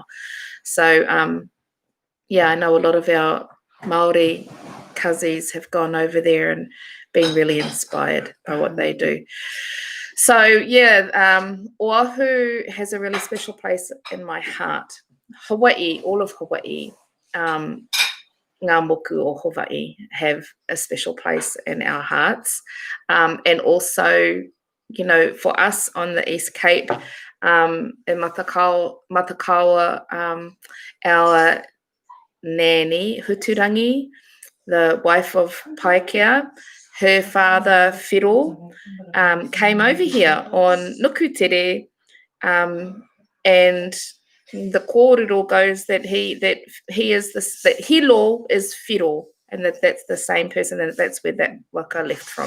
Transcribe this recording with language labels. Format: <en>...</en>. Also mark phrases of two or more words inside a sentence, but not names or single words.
<en>So I know a lot of our Māori Kazis have gone over there and been really inspired by what they do. So Oahu has a really special place in my heart. Hawaii, all of Hawaii,</en> <mi>ngā moku o Hawaii</mi> <en>have a special place in our hearts. And also, for us on the East Cape, in Matakawa, our nanny, Huturangi, the wife of Paikea, her father, Whiro, came over here on Nukutere, and the kōrero goes that he is this, that Hilo is Whiro, and that's the same person, and that's where that waka left from.</en>